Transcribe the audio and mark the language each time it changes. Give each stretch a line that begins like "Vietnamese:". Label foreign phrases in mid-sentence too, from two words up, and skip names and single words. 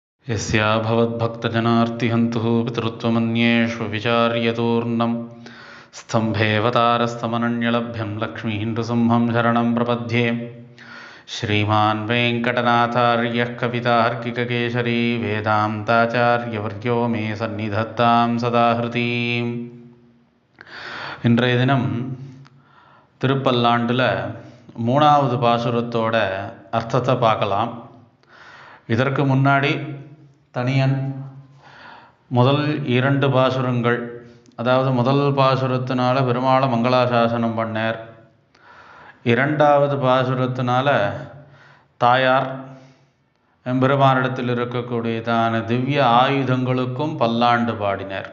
Sanskrit: यस्या भवद्भक्तजनार्तिहन्तुः पितृत्वमन्येषु विचार्यतूर्णं स्तम्भेऽवतारस्तमनन्यलभ्यं लक्ष्मीं नृसिंहं शरणं प्रपद्ये। श्रीमान् वेङ्कटनाथार्यः कवितार्किककेसरी वेदान्ताचार्यवर्यो मे सन्निधत्तां सदा हृदीम्.
Tamil: இன்றைய தினம் திருப்பல்லாண்டில் 3வது பாசுரத்தோட அர்த்தத்தை பார்க்கலாம். இதற்கு முன்னாடி தனியன் முதல் 2 பாசுரங்கள், அதாவது முதல் பாசுரத்தினால பெருமாளை மங்களாசாசனம் பண்ணார், 2வது பாசுரத்தினால தாயார் எம்பெருமானிடத்தில் இருக்கக்கூடியதான திவ்ய ஆயுதங்களுக்கும் பல்லாண்டு பாடினார்.